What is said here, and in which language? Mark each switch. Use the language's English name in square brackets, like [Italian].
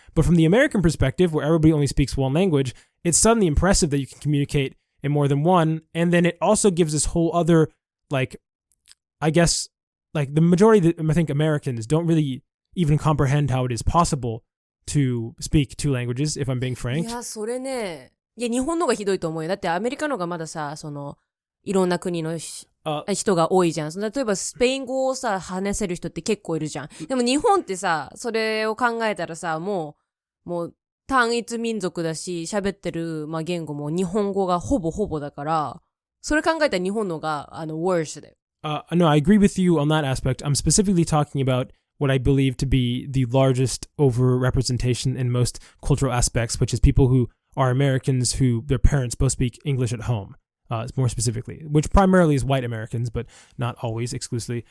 [English] But from the American perspective, where everybody only speaks one language, it's suddenly impressive that you can communicate in more than one. And then it also gives this whole other, the majority of I think Americans don't really even comprehend how it is possible to speak 2 languages, if I'm being frank. [Japanese] いや、それね、日本の方がひどいと思うよ。だってアメリカの方がまださ、いろんな国の人が多いじゃん。例えばスペイン語をさ、話せる人って結構いるじゃん。でも日本ってさ、それを考えたらさ、もう単一民族だし、喋ってる、言語も日本語がほぼだから、それ考えたら日本のが、worse だよ。 [English] No, I agree with you on that aspect. I'm specifically talking about what I believe to be the largest overrepresentation in most cultural aspects, which is people who are Americans who their parents both speak English at home. More specifically, which primarily is white Americans, but not always exclusively.